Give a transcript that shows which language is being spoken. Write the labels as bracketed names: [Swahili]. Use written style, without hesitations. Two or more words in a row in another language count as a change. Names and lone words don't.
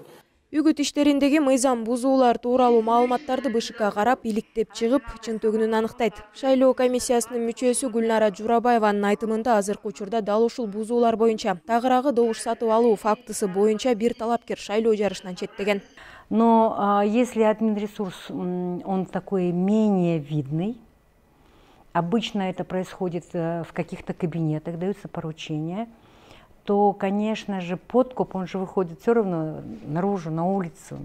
[Kyrgyz] Үгүт иштериндеги мыйзам бузуулар тууралуу маалыматтарды БШК карап, иликтеп чыгып, чын-төгүнүн аныктайт. Шайлоо комиссиясынын мүчөсү Гүлнара Журабаеванын айтымында азыркы учурда дал ушул бузуулар боюнча тагыраагы добуш сатып алуу фактысы боюнча бир талапкер шайлоо жарышынан четтеген. [Russian] Но если админресурс, он такой менее видный, обычно это происходит в каких-то кабинетах, даются поручения, то, конечно же, подкуп, он же выходит все равно наружу, на улицу.